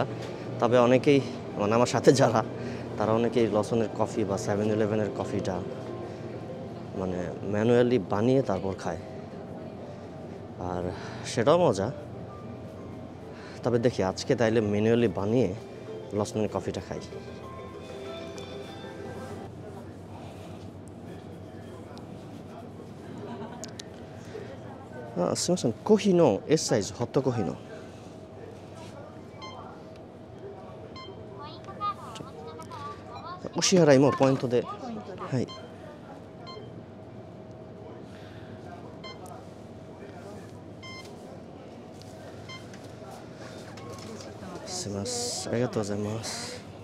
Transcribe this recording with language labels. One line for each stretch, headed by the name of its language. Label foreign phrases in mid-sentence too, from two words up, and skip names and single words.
Bangla: তবে অনেকেই মানে আমার সাথে যারা, তারা অনেকেই লসনের কফি বা 7-Eleven-এর কফিটা মানে ম্যানুয়ালি বানিয়ে তারপর খায়, আর সেটাও মজা। তবে দেখি আজকে তাইলে ম্যানুয়ালি বানিয়ে লসনের কফিটা খাই।
Japanese: すみません、コーヒーの S サイズホットコーヒーのお支払いもポイントで、はい、すみません、ありがとうございます。